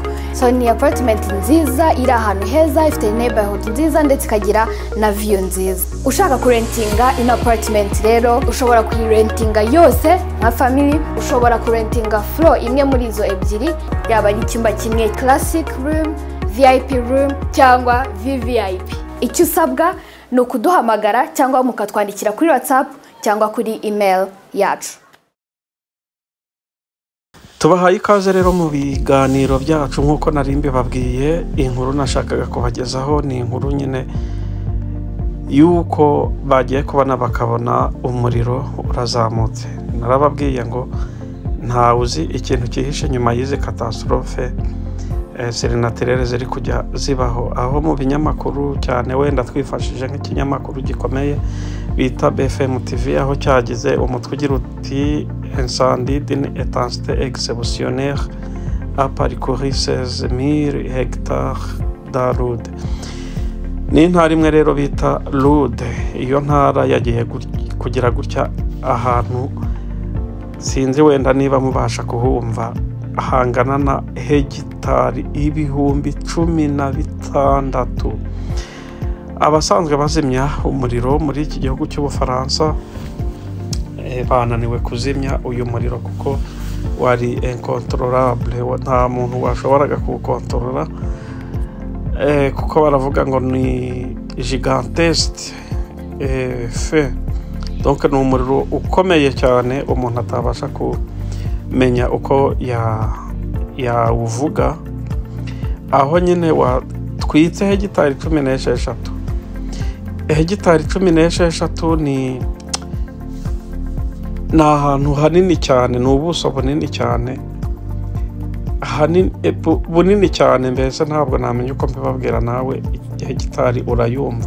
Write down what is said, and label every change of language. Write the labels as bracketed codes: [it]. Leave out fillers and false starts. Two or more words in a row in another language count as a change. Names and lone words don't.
[rw] So ni apartment nziza iri ahantu heza, ifite neighborhood nziza ndetse ikagira na view nziza. Ushaka kurentinga ino apartment rero ushobora kuyirentinga yose nka family, ushobora kurentinga floor imwe muri izo ebyiri, yaba ari icyumba kimwe [en] classic room, VIP room [rw] cyangwa VVIP. Icyo usabwa ni ukuduhamagara cyangwa mukatwandikira kuri WhatsApp cyangwa kuri email yacu. Tubahaye ikaze rero mu biganiro byacu nk'uko nari mbibabwiye. Inkuru nashakaga kubagezaho ni inkuru nyine yuko bagiye kubona bakabona umuriro urazamutse. Narababwiye ngo ntawe uzi ikintu cyihishe nyuma y'izi [fr] catastrophe naturelle [rw] ziri kujya zibaho, aho mu binyamakuru cyane wenda twifashije nk'ikinyamakuru gikomeye bita BFM TV, aho cyagize umutwe ugira uti [fr] incendie d'une intensité exceptionnelle a parcouru 16,000 hectares dans l'Aude. [rw] Ni intara imwe rero bita L'Aude. Iyo ntara yagiye kugira gutya ahantu sinzi wenda niba mubasha kuhumva, hangana na hegitari ibihumbi 16. Abasanzwe bazimya umuriro muri iki gihugu cy'Ubufaransa bananiwe kuzimya uyu muriro kuko wari incontrolable, nta muntu washoboraga kuwukontorora kuko baravuga ngo ni [fr] gigantesque feu. [rw] Donc ni umuriro ukomeye cyane umuntu atabasha kumenya uko yawuvuga, aho nyine watwitse hegitari 16. Hegitari 16 ni ahantu hanini cyane, ni ubuso bunini cyane, bunini cyane mbese ntabwo namenya uko mbibabwira, nawe hegitari urayumva.